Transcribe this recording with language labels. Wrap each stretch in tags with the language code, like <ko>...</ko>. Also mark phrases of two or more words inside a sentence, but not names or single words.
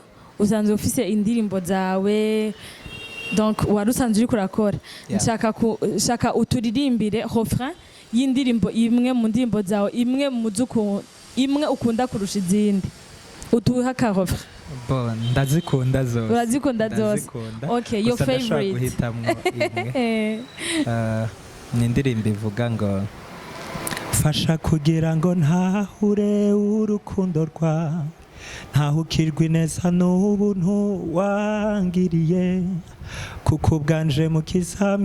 <rn>Usanzwe ufise indirimbo zawe, donc wari usanzwe uri kurakora. Nshaka uturirimbire refrain y'indirimbo imwe mu ndirimbo zawe, imwe ukunda kurusha izindi. Utuha ka refrain. Ndazikunda zose. Urazikunda zose?</rn> <en>Okay, your favorite.</en> <rn>Ni indirimbo ivuga ngo fasha kugira ngo ntahure urukundo rwawe, ntahukirwe ineza n'ubuntu wangiriye, kuko ubwanje mukiza</rn>